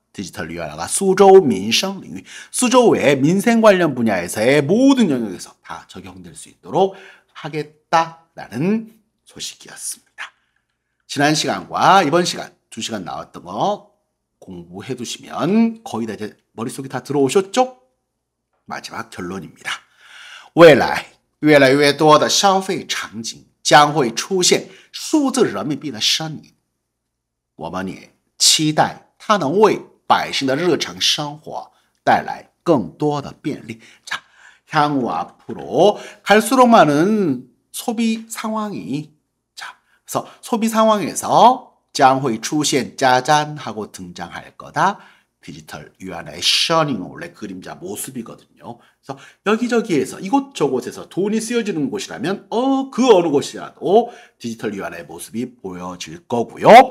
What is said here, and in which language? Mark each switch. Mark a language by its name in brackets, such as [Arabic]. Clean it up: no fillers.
[Korean] 디지털 유연화가 수조 민생領域 수조의 민생 관련 분야에서의 모든 영역에서 다 적용될 수 있도록 하겠다라는 소식이었습니다. 지난 시간과 이번 시간 2시간 나왔던 거 공부해 두시면 거의 다 이제 머릿속에 다 들어오셨죠? 마지막 결론입니다. [Chinese] 未来越来越多的消费场景将会出现数字人民币的身影，我们也期待它能为百姓的日常生活带来更多的便利。 [Korean] 자, 향후 앞으로 갈수록 많은 소비 상황이 그래서 소비 상황에서 [Chinese] 将会出现 [Korean] 짜잔하고 등장할 거다. 디지털 유연화의 셔닝 원래 그림자 모습이거든요. 그래서 여기저기에서 이곳저곳에서 돈이 쓰여지는 곳이라면 그 어느 곳이라도 디지털 유연화의 모습이 보여질 거고요.